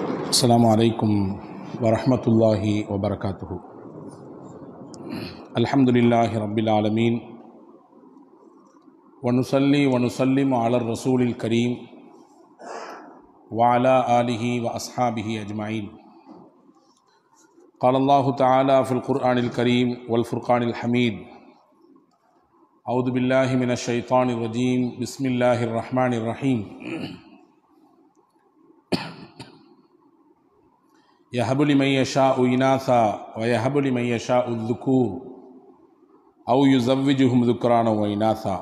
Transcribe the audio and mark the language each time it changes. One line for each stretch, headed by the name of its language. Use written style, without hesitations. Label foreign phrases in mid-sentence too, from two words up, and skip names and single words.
Arabic: السلام عليكم ورحمة الله وبركاته. الحمد لله رب العالمين ونصلي ونسلم على الرسول الكريم وعلى آله و أصحابه أجمعين. قال الله تعالى في القرآن الكريم والفرقان الحميد أعوذ بالله من الشيطان الرجيم بسم الله الرحمن الرحيم. يهب لمن يشاء إناثا ويهب لمن يشاء الذكور أو يزوجهم ذكرانا وإناثا.